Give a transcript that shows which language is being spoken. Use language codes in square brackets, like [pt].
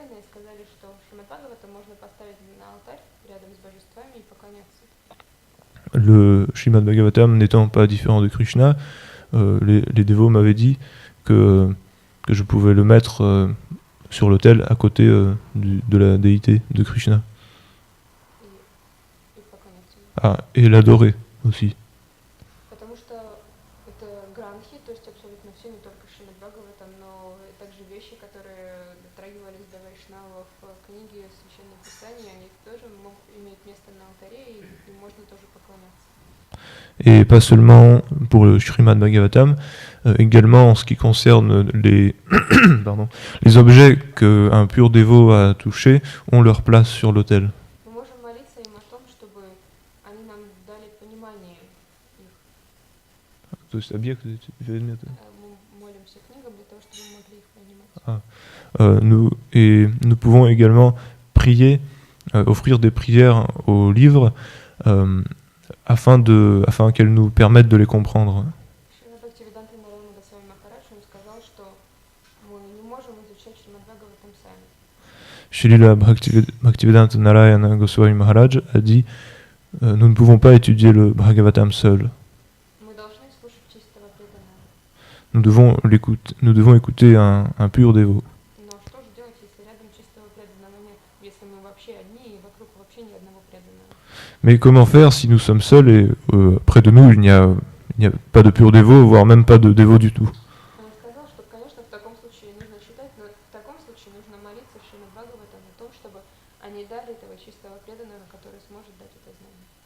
[ru] сказали, что Шримад Бхагавата можно поставить на алтарь рядом с божествами и поклоняться. [fr] Le Srimad Bhagavatam n'étant pas différent de Krishna, les dévots m'avaient dit que je pouvais le mettre sur l'autel à côté de la déité de Krishna. [ru] И поклоняться. [fr] Ah, et l'adorer aussi. [ru] Потому что это гранхи, то есть абсолютно все, не только Шримад Бхагаватам, но также вещи, которые дотрагивались до вайшнавов, книги, священные писания, они тоже могут иметь место на алтаре, и им можно тоже поклоняться. [fr] Et pas seulement pour le Srimad Bhagavatam, également en ce qui concerne les, pardon, les objets qu'un pur dévot a touchés ont leur place sur l'autel. [ru] Мы можем молиться им о том, чтобы они нам дали понимание их. То есть объект, Мы молимся книгам для того, чтобы мы могли их понимать. [fr] nous pouvons également prier, offrir des prières aux livres afin qu'elles nous permettent de les comprendre. [ru] Шрила Бхактивиданта Нараяна Госвами Махарадж, он сказал, что мы не можем изучать Шримад Бхагаватам сами. [fr] Srila Bhaktivedanta Narayana Goswami Maharaj a dit nous ne pouvons pas étudier le Bhagavatam seul. [ru] Мы должны слушать чистого преданного. [fr] Nous devons écouter un pur dévot. [ru] Но что же делать, если рядом чистого преданного нет? Если мы вообще одни и вокруг вообще ни одного преданного? [fr] Mais comment faire si nous sommes seuls et près de nous il n'y a pas de pur dévot, voire même pas de dévot du tout? [ru] Он сказал, что, конечно, в таком случае нужно читать, но в таком случае нужно молиться в Шримад Бхагаватам о том, чтобы они дали этого чистого преданного, который сможет дать это знание.